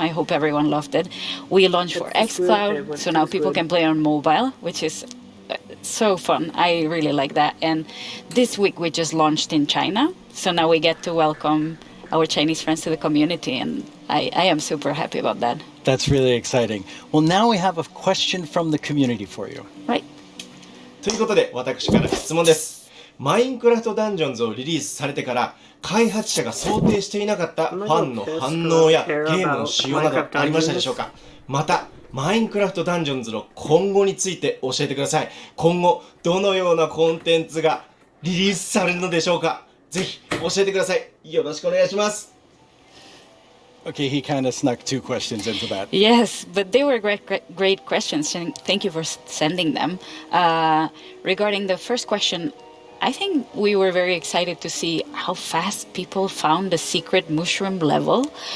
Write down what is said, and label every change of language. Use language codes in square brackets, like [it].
[en] I hope everyone loved it. We launched for xCloud, so now people can play on mobile, which is so fun. I really like that. And this week we just launched in China, so now we get to welcome our Chinese friends to the community, and I am super happy about that. That's really exciting. Well, now we have a question from the community for you. Right. [ja] ということで、私から質問です。マインクラフトダンジョンズをリリースされてから、開発者が想定していなかったファンの反応やゲームの仕様などありましたでしょうか？また、マインクラフトダンジョンズの今後について教えてください。今後、どのようなコンテンツがリリースされるのでしょうか？ぜひ教えてください。よろしくお願いします。 [en] Okay, he kind of snuck two questions into that. Yes, but they were great questions, and thank you for sending them. Regarding the first question, I think we were very excited to see how fast people found the secret mushroom level.